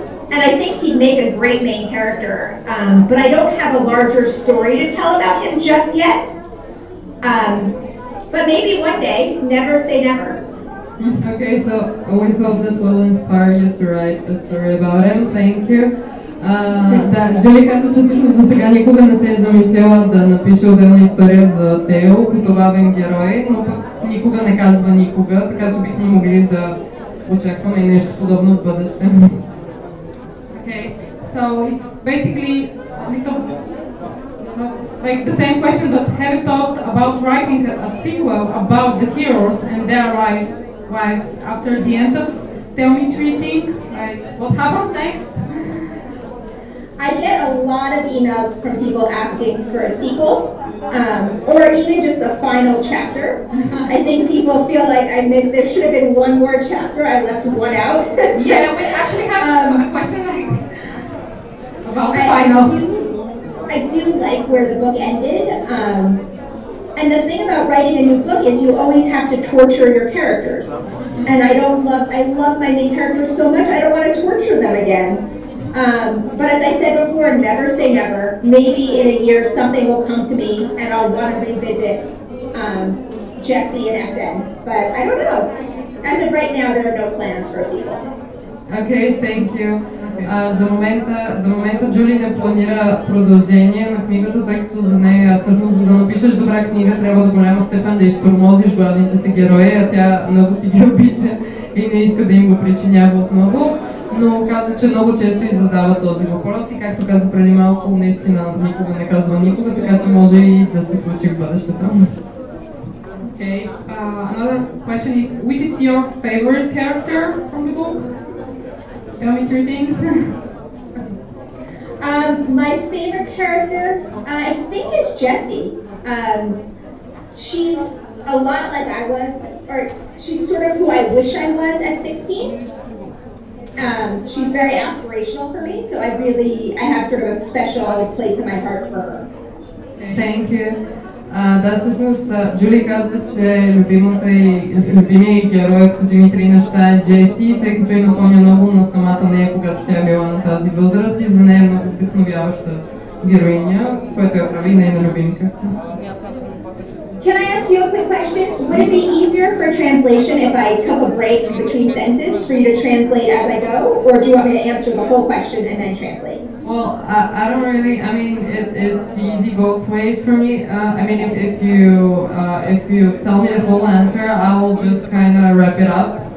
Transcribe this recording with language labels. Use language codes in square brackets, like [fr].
[en] And I think he'd make a great main character. But I don't have a larger story to tell about him just yet. But maybe one day, never say never. Okay, so we hope that will inspire you to write a story about him. Thank you. [bg] Да, Джули каза, че всъщност до сега никога не се е замисляла да напише отделна история за Тео като главен герой, но пък никога не казва никога, така че бихме могли да очакваме и нещо подобно в бъдеще. [en] Okay, so it's basically a little like the same question, but have you thought about writing a sequel about the heroes and their wives after the end of Tell Me Three Things? Like, what happens next? I get a lot of emails from people asking for a sequel, or even just a final chapter. I think people feel like there should have been one more chapter, I left one out. Yeah, we actually have a question like about the final. I do like where the book ended, and the thing about writing a new book is you always have to torture your characters. And I love my main characters so much, I don't want to torture them again. But as I said before, never say never. Maybe in a year something will come to me and I'll want to revisit Jesse and SN. But I don't know. As of right now, there are no plans for a sequel. Okay, thank you. [bg] За момента Джули не планира продължение на книгата, тъй като за нея всъщност за да напишеш добра книга трябва до голяма степен да изтормозиш главните си герои, а тя много си ги обича и не иска да им го причинява отново. Но каза, че много често и задава този въпрос и както каза преди малко, наистина никога не казва никога, така че може и да се случи в бъдещето. [en] Okay, another question is, which is your favorite character from the book? Tell me three things. My favorite character, I think, is Jessie. She's a lot like I was, or she's sort of who I wish I was at 16. She's very aspirational for me, so I have sort of a special place in my heart for her. Thank you. [bg] Да, всъщност Джули казва, че любимият герой от Кажи ми три неща е Джеси, тъй като й напомня много на самата нея, когато тя била на тази възраст и за нея е много вдъхновяваща героиня, което я прави нейна любимка. [en] Can I ask you a quick question? Would it be easier for translation if I took a break between sentences for you to translate as I go, or do you want me to answer the whole question and then translate? Well, I don't really. I mean, it's easy both ways for me. I mean, if you tell me the whole answer, I will just kind of wrap it up.